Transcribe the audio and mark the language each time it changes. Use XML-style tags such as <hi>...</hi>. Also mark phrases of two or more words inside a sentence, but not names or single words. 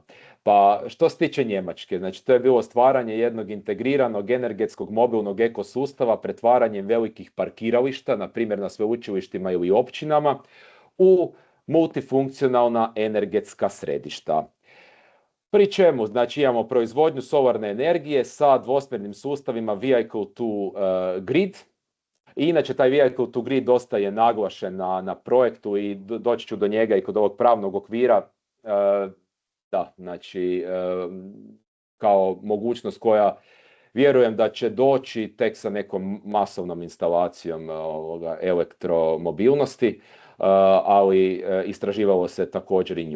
<hr>Pa što se tiče Njemačke, znači to je bilo stvaranje jednog integriranog energetskog mobilnog ekosustava pretvaranjem velikih parkirališta, na primjer na sveučilištima ili općinama, u multifunkcionalna energetska središta. Pri čemu, znači, imamo proizvodnju solarne energije sa dvosmjernim sustavima</hr> <en>vehicle to grid.</en> <hr>I inače, taj</hr> <en>vehicle to grid</en> <hr>dosta je naglašen na projektu i doći ću do njega i kod ovog pravnog okvira. Da, znači, kao mogućnost koja vjerujem da će doći tek sa nekom masovnom instalacijom elektromobilnosti, ali istraživalo se također i nju.</hr>